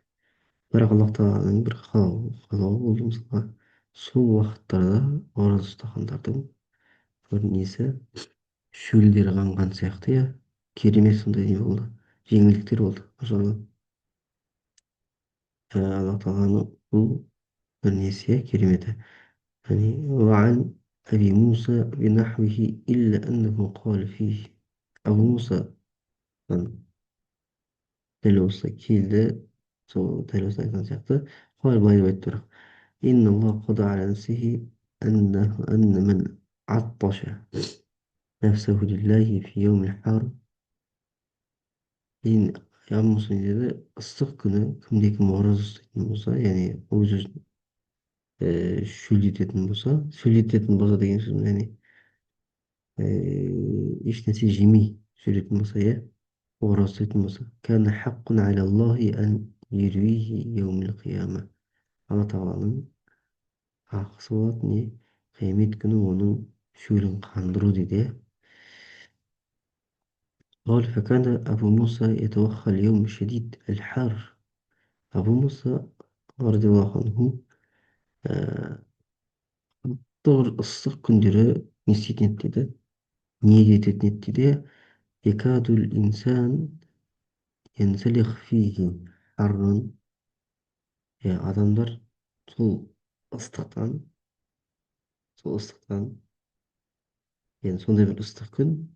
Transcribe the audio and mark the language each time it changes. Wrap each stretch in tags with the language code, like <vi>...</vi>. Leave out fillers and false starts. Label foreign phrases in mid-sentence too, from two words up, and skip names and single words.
<kk>Бірақ Аллах тағаланың бір қалауы болды, мысалға сол уақыттарда ораза ұстағандардың бір несі шөлдері қанған сияқты, иә, керемет сондай не болды, жеңілдіктер болды. Мысалы Аллах тағаланың бұл бір несі, иә, кереметі.</kk> <ar>وعن أبي موسى بنحوه إلا أنه قال فيه.</ar> <kk>أبو موسى дәл осы келді, сол дәл осы айтқан сияқты қалай былай деп айтты.</kk> <ar>إن الله قضى على نفسه أن من عطش نفسه لله في يوم الحار.</ar> <kk>Кейін Абу Муса не деді? Ыстық күні кімде-кім ораза ұстайтын болса, яғни өз-өзін шөлдететін болса деген сөз, яғни еш нәрсе жемей жүретін болса, иә, ораза ұстайтын болса,</kk> <ar>كان حقا على الله أن يرويه يوم القيامة.</ar> <kk>Алла тағаланың ақысы болады, не қиямет күні оның шөлін қандыру дейді.</kk> <ar>قال فكان أبو موسى يتوخى اليوم الشديد الحار.</ar> <kk>أبو موسى</kk> <ar>رضي الله عنه</ar> <kk>бір ыстық күндері не істейтін еді дейді, ниет ететін еді дейді.</kk> <ar>يكاد الإنسان ينسلخ فيه حرا.</ar> <kk>Адамдар сол ыстықтан, сол ыстықтан, енді сондай бір ыстық күн,</kk>